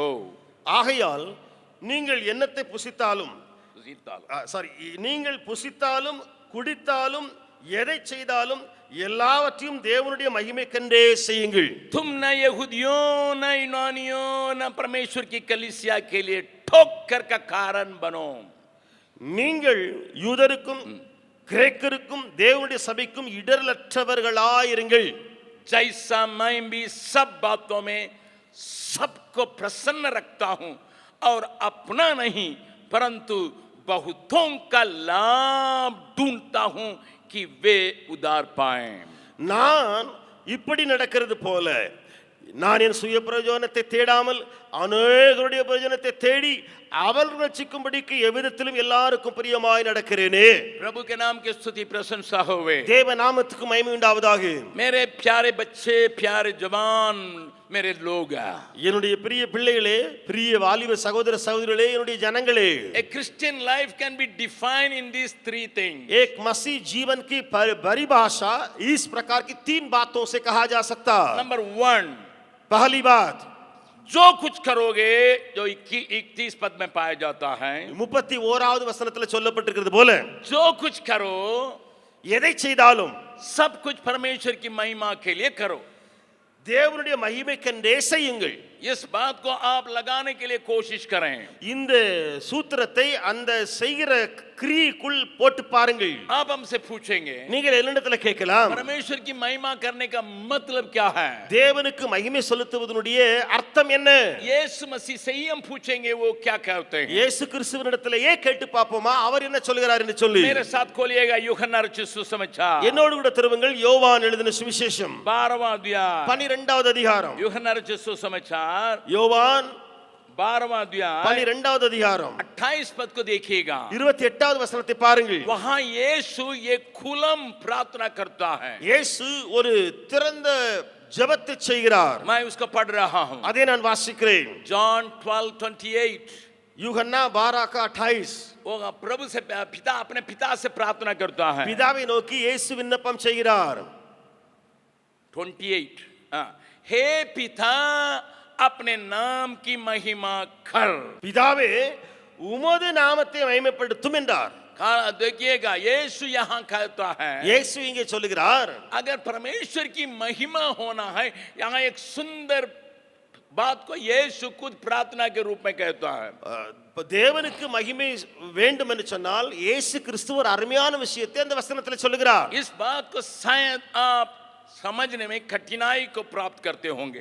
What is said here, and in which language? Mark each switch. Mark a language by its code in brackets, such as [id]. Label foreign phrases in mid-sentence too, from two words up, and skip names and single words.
[ta] ஆகையால் நீங்கள் என்னத்தை புசித்தாலும் நீங்கள் புசித்தாலும் குடித்தாலும் எதை செய்தாலும் எல்லாவற்றையும் தேவனுடைய மகிமைக்கென்றே செய்யுங்கள். [hi] तुम न यहूदियों न यूनानियों न परमेश्वर की कलीसिया के लिए ठोकर का कारण बनो। [ta] நீங்கள் யூதருக்கும் கிரேக்கருக்கும் தேவனுடைய சபைக்கும் இடரலற்றவர்களாயிருங்கள். [hi] जैसा मैं भी सब बातों में सबको प्रसन्न रखता हूं और अपना नहीं परंतु बहुतों का लाभ ढूंढता हूं कि वे उद्धार पाएं। [ta] நான் இப்படி நடக்கிறது போல நான் என் சுய பிரயோஜனத்தை தேடாமல் அநேகருடைய பிரயோஜனத்தை தேடி அவர்கள் ரட்சிக்கும்படிக்கு எவ்விதத்திலும் எல்லாருக்கும் பிரியமாய் நடக்கிறேனே. [hi] प्रभु के नाम की स्तुति प्रशंसा होवे। [ta] தேவ நாமத்துக்கு மகிமை உண்டாவதாக. [hi] मेरे प्यारे बच्चे, प्यारे जवान, मेरे लोग, [ta] என்னுடைய பிரிய பிள்ளைகளே, பிரிய வாலிப சகோதர சகோதரிகளே, என்னுடைய ஜனங்களே, [en] a Christian life can be defined in these 3 things. [hi] एक मसीह जीवन की परिभाषा इस प्रकार की 3 बातों से कहा जा सकता। नंबर 1, पहली बात, जो कुछ करोगे, जो 31 पद में पाया जाता है, [ta] 31வது வசனத்துல சொல்லப்பட்டிருக்கிறது போல, [hi] जो कुछ करो, [ta] எதை செய்தாலும் [hi] सब कुछ परमेश्वर की महिमा के लिए करो। [ta] தேவனுடைய மகிமைக்கென்றே செய்யுங்கள். [hi] इस बात को आप लगाने के लिए कोशिश करें। [ta] இந்த சூத்திரத்தை அந்த செய்கிற கிரியைக்குள் போட்டு பாருங்கள். [hi] आप हमसे पूछेंगे, [ta] நீங்கள் என்னிடத்துல கேட்கலாம், [hi] परमेश्वर की महिमा करने का मतलब क्या है? [ta] தேவனுக்கு மகிமை செலுத்துவதனுடைய அர்த்தம் என்ன? [hi] यीशु मसीह से ही हम पूछेंगे वो क्या कहते हैं। [ta] இயேசு கிறிஸ்துவினிடத்திலேயே கேட்டு பாப்போமா அவர் என்ன சொல்கிறார் என்று சொல்லி. [hi] मेरे साथ खोलिएगा यूहन्ना रचित सुसमाचार, [ta] என்னோடு கூட திருவுங்கள் யோவான் எழுதின சுவிசேஷம் [hi] 12वां अध्याय [ta] 12வது அதிகாரம். [hi] यूहन्ना रचित सुसमाचार [ta] யோவான் [hi] 12वां अध्याय [ta] 12வது அதிகாரம் [hi] 28 पद को देखिएगा। [ta] 28வது வசனத்தை பாருங்கள். [hi] वहां यीशु ये खुलम प्रार्थना करता है। [ta] இயேசு ஒரு திறந்த ஜெபத்தை செய்கிறார். [hi] मैं उसको पढ़ रहा हूं। [ta] அதை நான் வாசிக்கிறேன். [hi] जॉन 12:28, यूहन्ना 12:28. वो प्रभु से पिता अपने पिता से प्रार्थना करता है। [ta] பிதாவை நோக்கி இயேசு விண்ணப்பம் செய்கிறார். [hi] 28, हे पिता अपने नाम की महिमा कर। [ta] பிதாவே உமது நாமத்தை மகிமைப்படுத்தும் என்றார். [hi] देखिएगा यीशु यहाँ कहता है, [ta] இயேசு இங்கே சொல்லுகிறார், [hi] अगर परमेश्वर की महिमा होना है, यहाँ एक सुंदर बात को यीशु खुद प्रार्थना के रूप में कहता है। [ta] தேவனுக்கு மகிமை வேண்டும் என்று சொன்னால் இயேசு கிறிஸ்து ஒரு அருமையான விஷயத்தை அந்த வசனத்தில் சொல்லுகிறார். [hi] इस बात को शायद आप समझने में कठिनाई को प्राप्त करते होंगे,